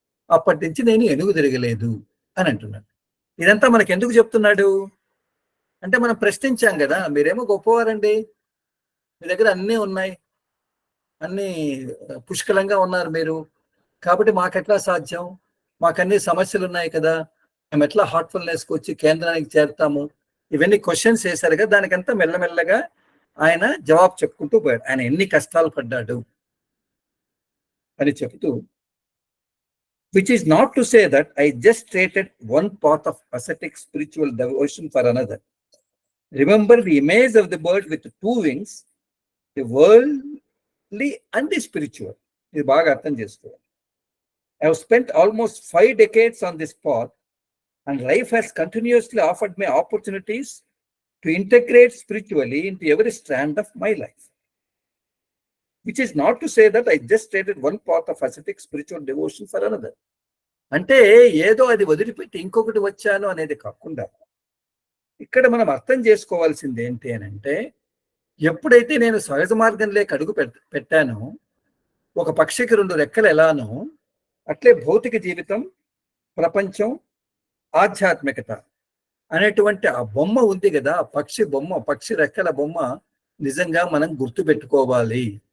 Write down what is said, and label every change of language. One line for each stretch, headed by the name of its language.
Telugu: అప్పటి నుంచి నేను ఎనుగు తిరగలేదు అని అంటున్నాడు. ఇదంతా మనకి ఎందుకు చెప్తున్నాడు అంటే మనం ప్రశ్నించాం కదా, మీరేమో గొప్పవారండి, మీ దగ్గర అన్నీ ఉన్నాయి, అన్నీ పుష్కలంగా ఉన్నారు మీరు, కాబట్టి మాకెట్లా సాధ్యం, మాకన్నీ సమస్యలు ఉన్నాయి కదా, మేము ఎట్లా హార్ట్ఫుల్నెస్కి వచ్చి కేంద్రానికి చేరుతాము, ఇవన్నీ క్వశ్చన్స్ వేశారు కదా. దానికంతా మెల్లమెల్లగా ఆయన జవాబు చెప్పుకుంటూ పోయాడు. ఆయన ఎన్ని కష్టాలు పడ్డాడు అని చెప్తూ,
English: which is not to say that I just traded one path of ascetic spiritual devotion for another. Remember the image of the bird with 2 wings, the worldly and the spiritual.
Telugu: ఇది బాగా అర్థం చేసుకోవాలి.
English: I have spent almost 5 decades on this path, and life has continuously offered me opportunities to integrate spiritually into every strand of my life. Which is not to say that I just traded one path of ascetic spiritual devotion for another.
Telugu: అంటే ఏదో అది వదిలిపెట్టి ఇంకొకటి వచ్చాను అనేది కాకుండా, ఇక్కడ మనం అర్థం చేసుకోవాల్సింది ఏంటి అని అంటే, ఎప్పుడైతే నేను సహజ మార్గంలోకి అడుగు పెట్టానో, ఒక పక్షికి 2 రెక్కలు ఎలానో అట్లే భౌతిక జీవితం, ప్రపంచం, ఆధ్యాత్మికత అనేటువంటి ఆ బొమ్మ ఉంది కదా, పక్షి బొమ్మ, పక్షి రెక్కల బొమ్మ నిజంగా మనం గుర్తుపెట్టుకోవాలి.